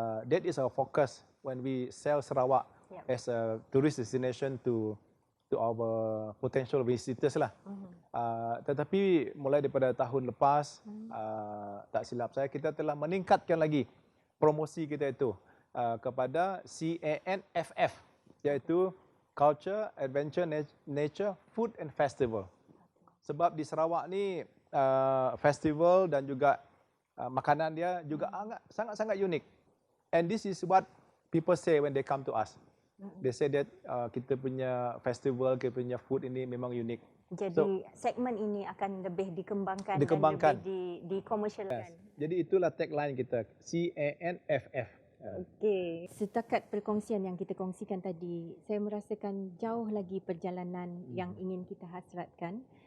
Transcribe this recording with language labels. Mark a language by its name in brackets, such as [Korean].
[English] That is our focus when we sell Sarawak as a tourist destination to our potential visitors [Malay] lah. Tetapi mulai daripada tahun lepas, tak silap saya, kita telah meningkatkan lagi promosi kita itu kepada CANFF, iaitu Culture, Adventure, Nature, Food and Festival. Sebab di Sarawak ni festival dan juga makanan dia juga sangat-sangat unik. [English] And this is what people say when they come to us. They say that [Malay] kita punya festival, kita punya food ini memang unik. Jadi segmen ini akan lebih dikembangkan. Dan lebih dikomersialkan. Jadi itulah tagline kita, CANFF. Okey, setakat perkongsian yang kita kongsikan tadi, saya merasakan jauh lagi perjalanan yang ingin kita hasratkan.